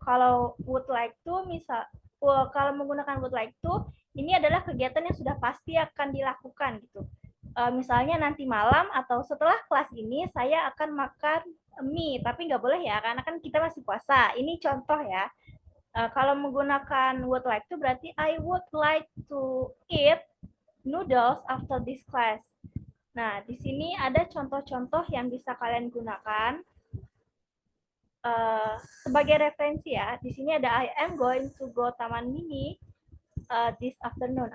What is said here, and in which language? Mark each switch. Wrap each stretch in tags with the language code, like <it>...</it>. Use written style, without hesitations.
<id>Kalau would like to, kalau menggunakan would like to, ini adalah kegiatan yang sudah pasti akan dilakukan gitu. Misalnya nanti malam atau setelah kelas ini saya akan makan mie, tapi nggak boleh ya karena kan kita masih puasa. Ini contoh ya. Kalau menggunakan</id> <en>would like to</en> <id>berarti</id> <en>I would like to eat noodles after this class.</en> <id>Nah, di sini ada contoh-contoh yang bisa kalian gunakan sebagai referensi ya. Di sini ada</id> <en>I am going to go Taman Mini this afternoon.</en>